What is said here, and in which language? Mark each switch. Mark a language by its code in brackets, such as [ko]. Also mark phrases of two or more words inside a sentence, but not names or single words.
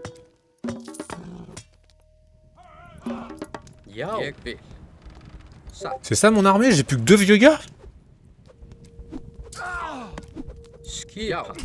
[is] Já, ég vil. Satt. [fr] C'est ça mon armée? J'ai plus que 2 vieux gars? [is] Skipa.